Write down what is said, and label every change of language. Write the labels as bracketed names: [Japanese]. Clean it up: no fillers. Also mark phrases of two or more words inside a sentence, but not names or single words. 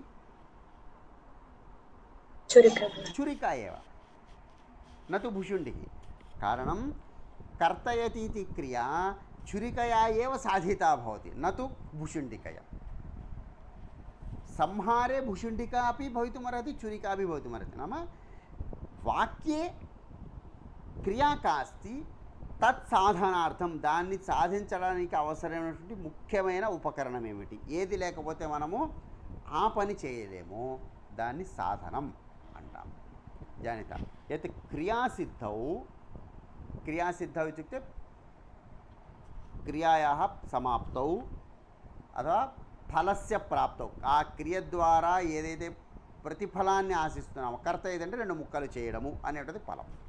[Sanskrit] छुरिका एव, न तु भुशुण्डिः। कारणं कर्तयति इति क्रिया छुरिकया एव साधिता भवति, न तु भुशुण्डिकया। संहारे भुशुण्डिका अपि भवितुमर्हति, छुरिका अपि भवितुमर्हति। नाम वाक्ये క్రియా కాస్తి తత్ సాధనార్థం, [Telugu] దాన్ని సాధించడానికి అవసరమైనటువంటి ముఖ్యమైన ఉపకరణం ఏమిటి? ఏది లేకపోతే మనము ఆ పని చేయలేము, దాన్ని సాధనం అంటాం. [Sanskrit] జానిత యత్ క్రియాసిద్ధౌ, క్రియాసిద్ధౌ ఇత్యుక్తే క్రియాయాः సమాప్తౌ అథవా ఫలస్య ప్రాప్తౌ, [Telugu] ఆ క్రియ ద్వారా ఏదైతే ప్రతిఫలాన్ని ఆశిస్తున్నామో, కర్త ఏదంటే రెండు ముక్కలు చేయడము అనేటువంటిది ఫలం.